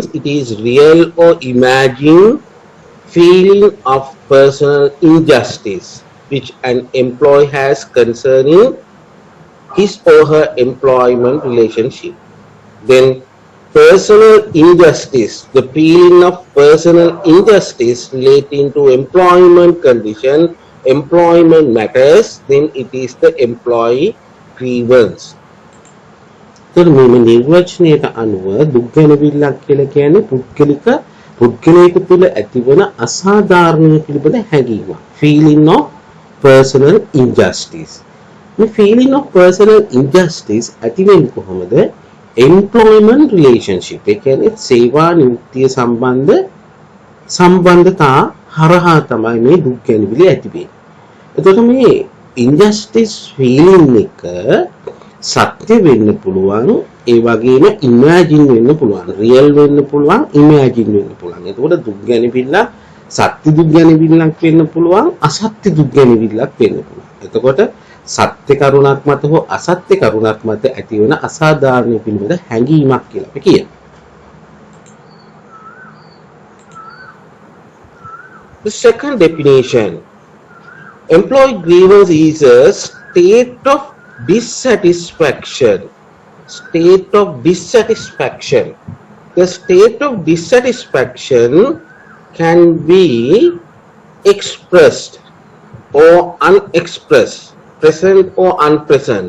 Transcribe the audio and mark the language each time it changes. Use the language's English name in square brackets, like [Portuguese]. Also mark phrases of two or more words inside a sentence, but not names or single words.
[English] It is real or imagined feeling of personal injustice which an employee has concerning his or her employment relationship. Then personal injustice, the feeling of personal injustice relating to employment condition, employment matters, then it is the employee grievance. [Sinhala] तर මේ නිර්වචනයට අනුව දුක් ගැනවිල්ලක් කියලා කියන්නේ පුද්ගලයෙකු තුළ ඇතිවන අසාධාරණ පිළිබඳ හැඟීමක්. [English] feeling of personal injustice. [Sinhala] මේ [English] feeling of personal injustice [Sinhala] ඇති වෙන්නේ කොහොමද? [English] employment relationship, [Sinhala] ඒ කියන්නේ සේවා නියුක්තිය සම්බන්ධතා හරහා තමයි මේ දුක් ගැනවිලි ඇති වෙන්නේ. එතකොට මේ [English] injustice feeling [Sinhala] එක සත්‍ය වෙන්න පුළුවන්, ඒ වගේම ඉමේජින් වෙන්න පුළුවන්, රියල් වෙන්න පුළුවන්, ඉමේජින් වෙන්න පුළුවන්. එතකොට දුක් ගැනවිල්ල සත්‍ය දුක් ගැනවිල්ලක් වෙන්න පුළුවන්, අසත්‍ය දුක් ගැනවිල්ලක් වෙන්න පුළුවන්. එතකොට සත්‍ය කරුණක් මත හෝ අසත්‍ය කරුණක් මත ඇතිවන අසාධාරණ පිළිබඳ හැඟීමක් කියලා අපි කියනවා. [English] The second definition, employee grievance is a state of dissatisfaction. State of dissatisfaction. The state of dissatisfaction can be expressed or unexpressed present or unpresent.